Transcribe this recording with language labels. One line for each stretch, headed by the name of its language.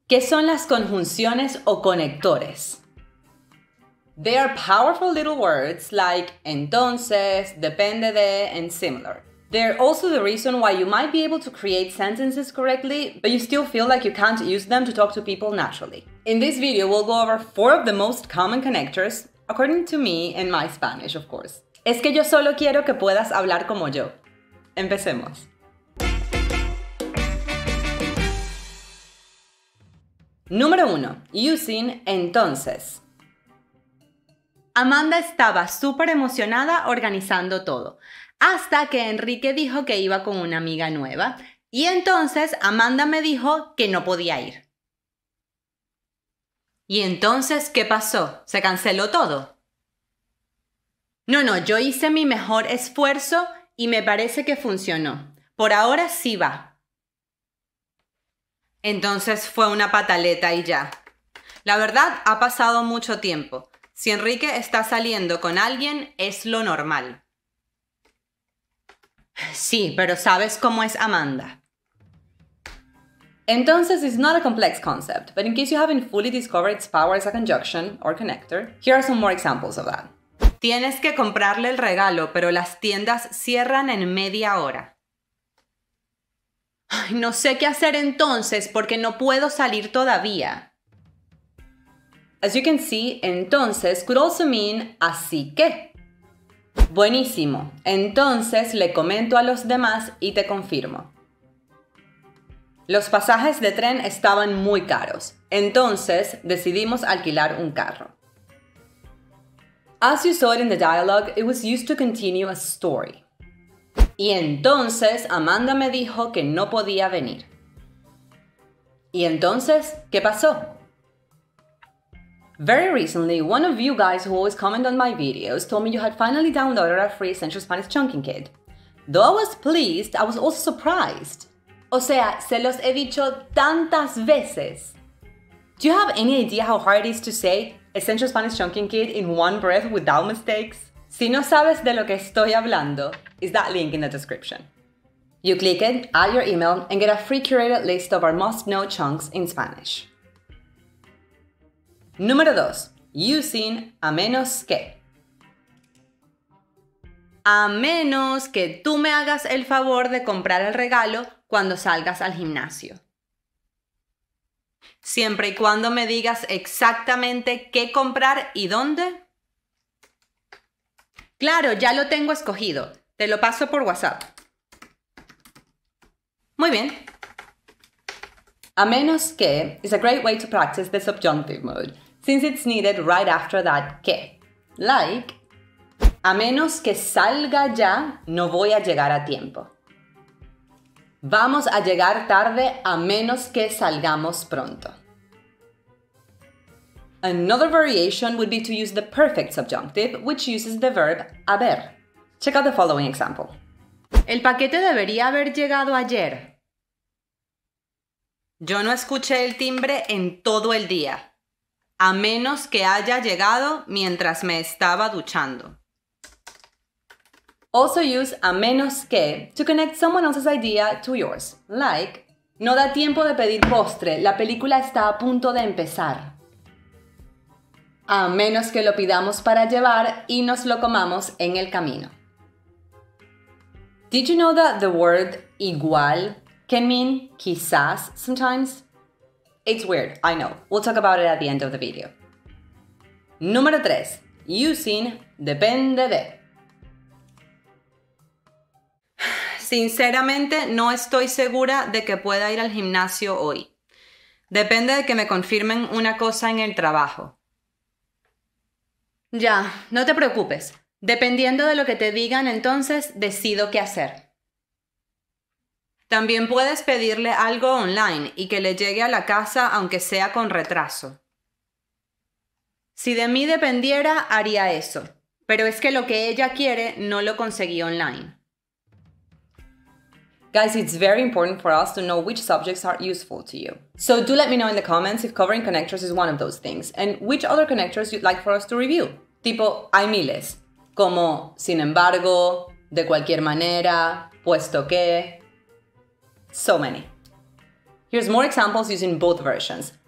Spanish: ¿Qué son las conjunciones o conectores?
English: They are powerful little words like entonces, depende de, and similar. They're also the reason why you might be able to create sentences correctly, but you still feel like you can't use them to talk to people naturally. In this video, we'll go over 4 of the most common connectors, according to me and my Spanish, of course.
Spanish: Es que yo solo quiero que puedas hablar como yo. Empecemos. Número 1. Using entonces. Amanda estaba súper emocionada organizando todo, hasta que Enrique dijo que iba con una amiga nueva, y entonces Amanda me dijo que no podía ir. ¿Y entonces qué pasó? ¿Se canceló todo? No, yo hice mi mejor esfuerzo y me parece que funcionó. Por ahora sí va. Entonces fue una pataleta y ya. La verdad, ha pasado mucho tiempo. Si Enrique está saliendo con alguien, es lo normal. Sí, pero ¿sabes cómo es Amanda?
English: Entonces is not a complex concept, but in case you haven't fully discovered its power as a conjunction or connector, here are some more examples of that.
Spanish: Tienes que comprarle el regalo, pero las tiendas cierran en media hora. Ay, no sé qué hacer entonces porque no puedo salir todavía.
English: As you can see, entonces could also mean así que.
Spanish: Buenísimo. Entonces le comento a los demás y te confirmo. Los pasajes de tren estaban muy caros. Entonces decidimos alquilar un carro.
English: As you saw it in the dialogue, it was used to continue a story.
Spanish: Y entonces Amanda me dijo que no podía venir. ¿Y entonces qué pasó?
English: Very recently, one of you guys who always comment on my videos told me you had finally downloaded our free Essential Spanish Chunking Kit. Though I was pleased, I was also surprised.
Spanish: O sea, se los he dicho tantas veces.
English: Do you have any idea how hard it is to say Essential Spanish Chunking Kit in one breath without mistakes?
Spanish: Si no sabes de lo que estoy hablando, is that link in the description.
English: You click it, add your email, and get a free curated list of our must-know chunks in Spanish.
Spanish: Número 2. Using a menos que. A menos que tú me hagas el favor de comprar el regalo cuando salgas al gimnasio. Siempre y cuando me digas exactamente qué comprar y dónde. Claro, ya lo tengo escogido. Te lo paso por WhatsApp. Muy bien.
English: A menos que is a great way to practice the subjunctive mode, since it's needed right after that que.
Spanish: Like, a menos que salga ya, no voy a llegar a tiempo. Vamos a llegar tarde a menos que salgamos pronto.
English: Another variation would be to use the perfect subjunctive, which uses the verb haber. Check out the following example.
Spanish: El paquete debería haber llegado ayer. Yo no escuché el timbre en todo el día, a menos que haya llegado mientras me estaba duchando.
English: Also use a menos que to connect someone else's idea to yours.
Spanish: Like, no da tiempo de pedir postre, la película está a punto de empezar. A menos que lo pidamos para llevar y nos lo comamos en el camino.
English: Did you know that the word igual can mean quizás sometimes? It's weird, I know. We'll talk about it at the end of the video.
Spanish: Número 3. Using depende de. Sinceramente, no estoy segura de que pueda ir al gimnasio hoy. Depende de que me confirmen una cosa en el trabajo. Ya, no te preocupes. Dependiendo de lo que te digan, entonces decido qué hacer. También puedes pedirle algo online y que le llegue a la casa aunque sea con retraso. Si de mí dependiera, haría eso. Pero es que lo que ella quiere no lo conseguí online.
English: Guys, it's very important for us to know which subjects are useful to you. So do let me know in the comments if covering connectors is one of those things, and which other connectors you'd like for us to review.
Spanish: Tipo, hay miles, como sin embargo, de cualquier manera, puesto que. So many.
English: Here's more examples using both versions.